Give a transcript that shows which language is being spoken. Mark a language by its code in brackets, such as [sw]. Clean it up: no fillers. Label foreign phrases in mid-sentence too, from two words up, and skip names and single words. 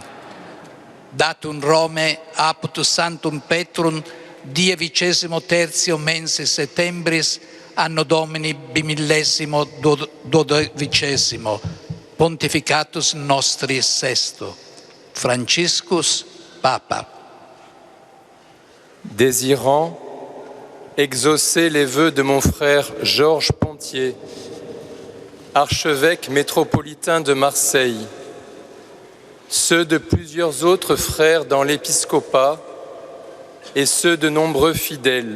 [la] Datum Rome apud Sanctum Petrum die 23 mensis septembris anno Domini bimillesimo duodecimo, pontificatus nostri sesto. Franciscus, Papa. [fr] Désirant exaucer les vœux de mon frère Georges Pontier, archevêque métropolitain de Marseille, ceux de plusieurs autres frères dans l'épiscopat et ceux de nombreux fidèles,